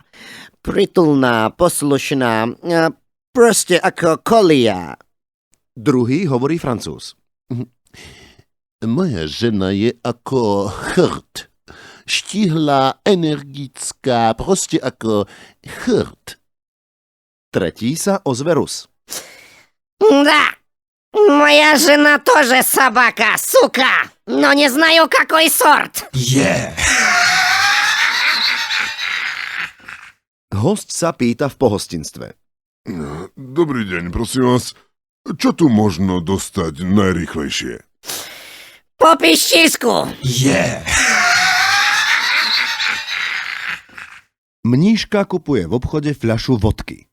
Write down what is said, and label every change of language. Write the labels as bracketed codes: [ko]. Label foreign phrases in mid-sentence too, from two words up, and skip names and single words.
[sk] Pritulná, poslušná, proste ako kolia. Druhý hovorí Francúz. Moja žena je ako chrt. Štíhla, energická, proste ako chrt. Tretí sa ozve Rus. [ru] Да, моя жена тоже собака, сука, но не знаю, какой сорт. [sk] Host sa pýta v pohostinstve. Dobrý deň, prosím vás. Čo tu možno dostať najrýchlejšie? Po piščísku. Mníška kupuje v obchode fľašu vodky.